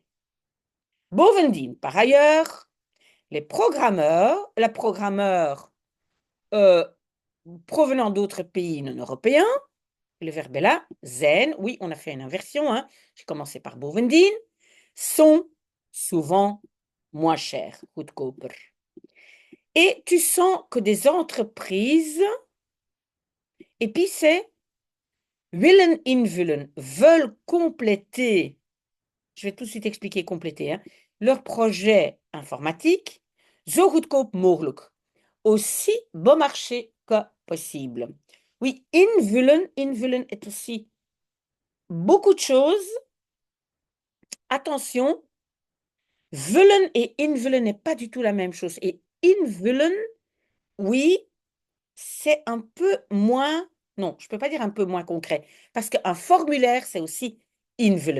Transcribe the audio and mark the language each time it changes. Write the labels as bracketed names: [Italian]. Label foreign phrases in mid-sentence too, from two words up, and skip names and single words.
[French] Bovendien, par ailleurs, les programmeurs euh, provenant d'autres pays non européens, le verbe est là, zijn, oui, on a fait une inversion, hein, j'ai commencé par bovendien, sont souvent moins chers, goedkoper. Et tu sens que des entreprises, et puis c'est [Dutch] willen invullen, [French] veulent compléter, je vais tout de suite expliquer compléter, hein, leur projet informatique, [Dutch] zo goedkoop mogelijk, [French] aussi bon marché que possible. Oui, invullen, invullen est aussi beaucoup de choses. Attention, vullen et invullen n'est pas du tout la même chose. Et invullen, oui, c'est un peu moins, non, je ne peux pas dire un peu moins concret, parce qu'un formulaire, c'est aussi invullen.